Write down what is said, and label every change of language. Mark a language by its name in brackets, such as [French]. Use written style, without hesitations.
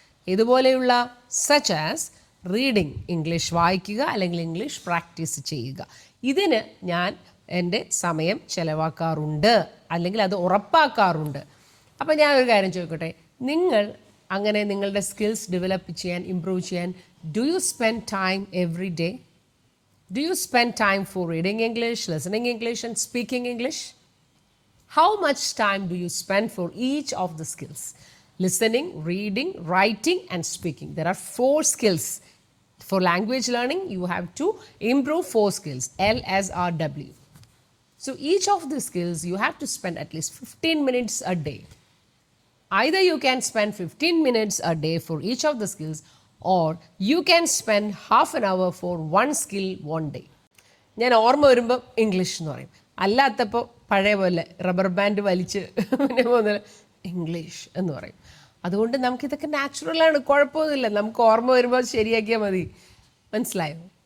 [Malayalam] ഇതുപോലെയുള്ള [English] such as reading, [Malayalam] English വായിക്കുക അല്ലെങ്കിൽ ഇംഗ്ലീഷ് പ്രാക്ടീസ് ചെയ്യുക. ഇതിന് ഞാൻ എൻ്റെ സമയം ചെലവാക്കാറുണ്ട്, അല്ലെങ്കിൽ അത് ഉറപ്പാക്കാറുണ്ട്. അപ്പോൾ ഞാൻ ഒരു കാര്യം ചോദിക്കട്ടെ, നിങ്ങൾ അങ്ങനെ നിങ്ങളുടെ സ്കിൽസ് ഡെവലപ്പ് ചെയ്യാൻ, ഇംപ്രൂവ് ചെയ്യാൻ, [English] Do you spend time every day? Do you spend time for reading English, listening English and speaking English? How much time do you spend for each of the skills? Listening, reading, writing and speaking. There are 4 skills. For language learning, you have to improve 4 skills, LSRW. So each of the skills you have to spend at least 15 minutes a day. Either you can spend 15 minutes a day for each of the skills, or you can spend half an hour for one skill one day. [Malayalam] ഞാൻ ഓർമ്മ വരുമ്പോൾ English എന്ന് പറയും, അല്ലാത്തപ്പോൾ പഴയ പോലെ rubber band വലിച്ച് പിന്നെ പോകുന്ന ഇംഗ്ലീഷ് എന്ന് പറയും. അതുകൊണ്ട് നമുക്കിതൊക്കെ നാച്ചുറലാണ്, കുഴപ്പമൊന്നുമില്ല. നമുക്ക് ഓർമ്മ വരുമ്പോൾ ശരിയാക്കിയാൽ മതി. മനസ്സിലായോ?